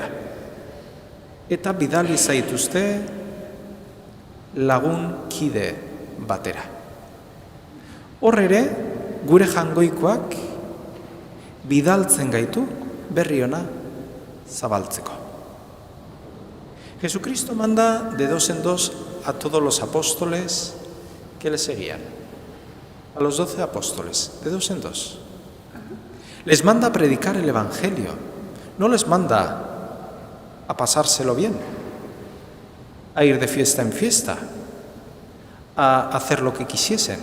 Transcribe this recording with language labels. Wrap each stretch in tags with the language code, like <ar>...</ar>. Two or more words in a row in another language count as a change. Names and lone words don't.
<eu>Eta bidali zaituzte lagun kide batera. Hor ere, gure jangoikoak bidaltzen gaitu berri ona zabaltzeko.</eu> <es>Jesucristo manda de 2 en 2 a todos los apóstoles que le seguían, a los 12 apóstoles, de 2 en 2. Les manda a predicar el Evangelio, no les manda a pasárselo bien, a ir de fiesta en fiesta, a hacer lo que quisiesen.</es>